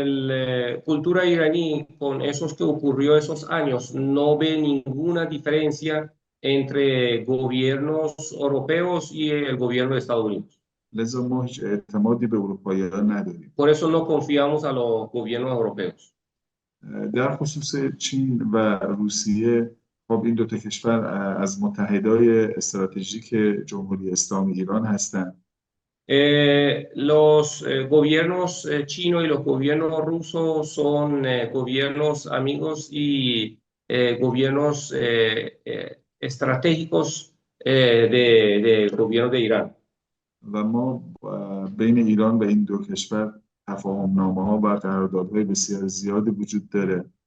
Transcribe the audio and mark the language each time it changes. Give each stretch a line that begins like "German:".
Spanish: La cultura iraní, con esos que ocurrió esos años, no ve ninguna diferencia entre gobiernos europeos y el gobierno de Estados Unidos.
Persian: لذا ما هیچ اعتمادی به اروپایی‌ها نداریم.
Spanish: Por eso no confiamos a los gobiernos europeos.
Persian: در خصوص چین و روسیه، خب این دو تا کشور از متحدای استراتژیک جمهوری اسلامی ایران هستند.
Spanish: Los gobiernos chinos y los gobiernos rusos son gobiernos amigos y gobiernos estratégicos del gobierno de Irán.
Persian: و ما بین ایران و این دو کشور تفاهم‌نامه‌ها و قراردادهای بسیار زیادی وجود داره.